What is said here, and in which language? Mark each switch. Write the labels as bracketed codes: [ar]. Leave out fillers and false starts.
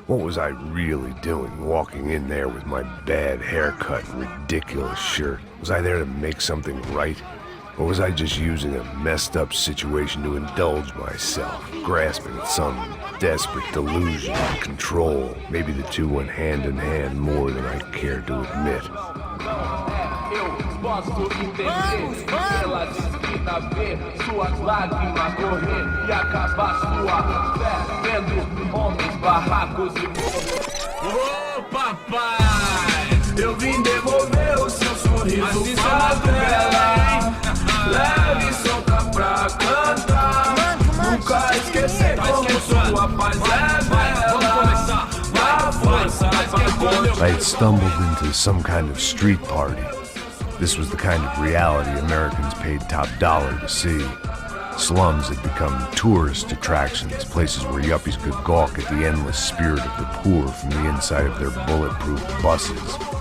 [en] What was I really doing, walking in there with my bad haircut and ridiculous shirt? Was I there to make something right? Or was I just using a messed up situation to indulge myself, grasping at some desperate delusion of control? Maybe the two went hand in hand more than I cared to admit. [pt] Posso entender pela esquina, ver suas lágrimas correr e acabar sua fé, vendo homens, barracos e morros. Ô papai, eu vim devolver o seu sorriso favela, leve e solta pra cantar, nunca esquecer como sua paz é bela. A força [en] I had stumbled into some kind of street party. This was the kind of reality Americans paid top dollar to see. Slums had become tourist attractions, places where yuppies could gawk at the endless spirit of the poor from the inside of their bulletproof buses.